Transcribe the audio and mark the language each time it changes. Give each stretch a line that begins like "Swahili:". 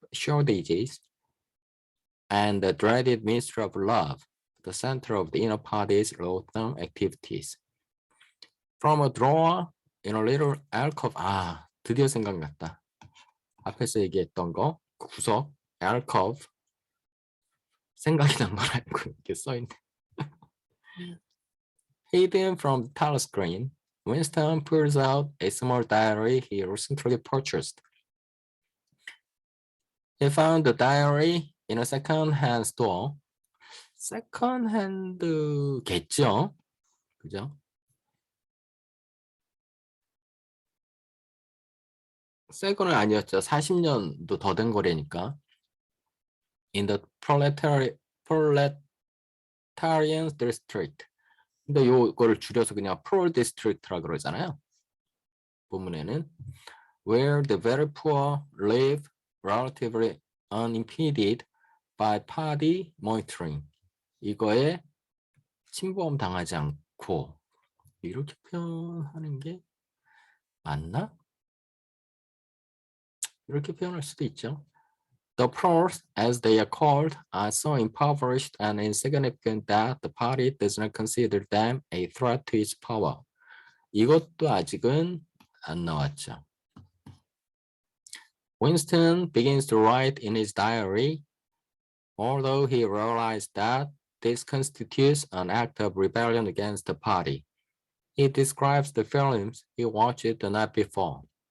English: shortages, and the dreaded mystery of love, the center of the inner party's loathsome activities. From a drawer in a little alcove.
Korean: 아, 드디어 생각났다. 앞에서 얘기했던 거, 구석, alcove. 생각이 난 걸 알고 이렇게 써있네.
English: Hidden from the telescreen, Winston pulls out a small diary he recently purchased. He found the diary in a second-hand store. second-hand겠죠?
Korean: 그죠? 새 거는 아니었죠. 40년도 더 된 거래니까.
English: In the proletarian district.
Korean: 근데 요거를 줄여서 그냥 prol district라 그러잖아요.
English: 본문에는 where the very poor live relatively unimpeded by party monitoring.
Korean: 이거에 침범 당하지 않고 이렇게 표현하는 게 맞나? 이렇게 표현할 수도 있죠.
English: The poor, as they are called, are so impoverished and insignificant that the party does not consider them a threat to its power.
Korean: 이것도 아직은 안 나왔죠.
English: Winston begins to write in his diary, although he realized that this constitutes an act of rebellion against the party. He describes the films he watched the night before.